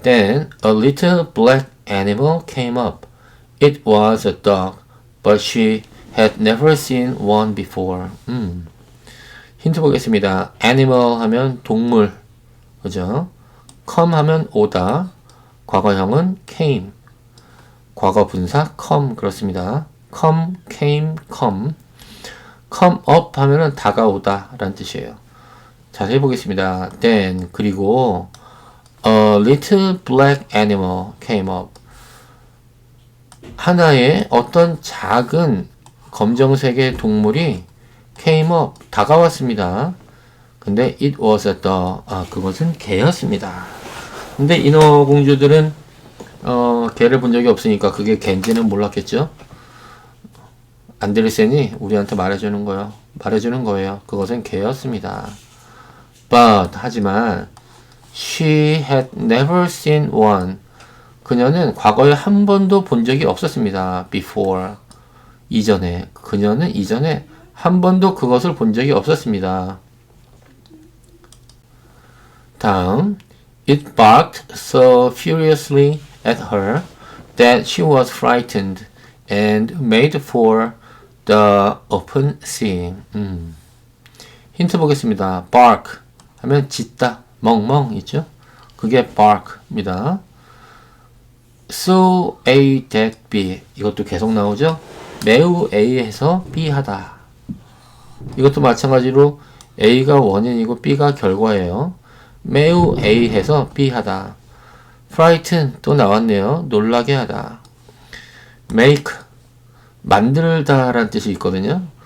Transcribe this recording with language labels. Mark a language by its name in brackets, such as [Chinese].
[English] Then a little black animal came up. It was a dog, but she had never seen one before. [Korean] 힌트 보겠습니다. animal 하면 동물, 그죠? come 하면 오다, 과거형은 came, 과거 분사 come 그렇습니다. come, came, come. come up 하면은 다가오다 라는 뜻이에요. 자세히 보겠습니다. [English] then [Korean] 그리고 [English] a little black animal came up. [Korean] 하나의 어떤 작은 검정색의 동물이 came up 다가왔습니다. 근데 [English] it was a dog. [Korean] 그것은 개였습니다. 근데 인어공주들은 개를 본 적이 없으니까 그게 개인지는 몰랐겠죠. 안데르센이 우리한테 말해주는 거예요. 그것은 개였습니다. [English] But [Korean] 하지만 [English] she had never seen one. [Korean] 그녀는 과거에 한 번도 본 적이 없었습니다. Before 그녀는 이전에 한 번도 그것을 본 적이 없었습니다. [English] 다음 It barked so furiously at her that she was frightened and made for the open sea. [Korean] 힌트 보겠습니다. bark 하면 짖다, 멍멍 있죠? 그게 bark입니다. so A that B 이것도 계속 나오죠? 매우 A에서 B 하다. 이것도 마찬가지로 A가 원인이고 B가 결과예요. 매우 A해서 B 하다. frighten 또 나왔네요. 놀라게 하다. make 만들다 라는 뜻이 있거든요.